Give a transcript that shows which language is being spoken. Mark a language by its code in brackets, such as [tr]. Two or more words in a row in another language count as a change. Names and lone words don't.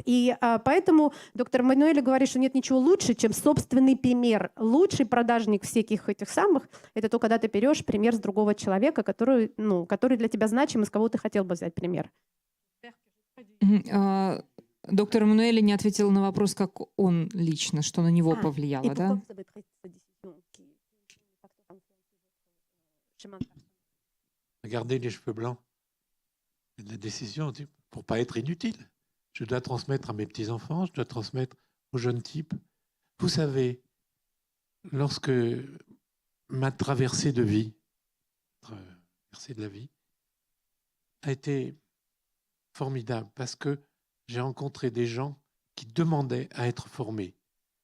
[ru] И поэтому доктор Эммануэле говорит, что нет ничего лучше, чем собственный пример. Лучший продажник всяких этих самых — это то, когда ты берешь пример с другого человека, который для тебя значим, и с кого ты хотел бы взять пример. Доктор Эммануэле не ответил на вопрос, как он лично, что на него повлияло, да? [fr] Regardez les cheveux blancs. La décision, pour ne pas être inutile. Je dois transmettre à mes petits-enfants, je dois transmettre aux jeunes types. Vous savez, lorsque ma traversée de la vie, a été formidable parce que j'ai rencontré des gens qui demandaient à être formés.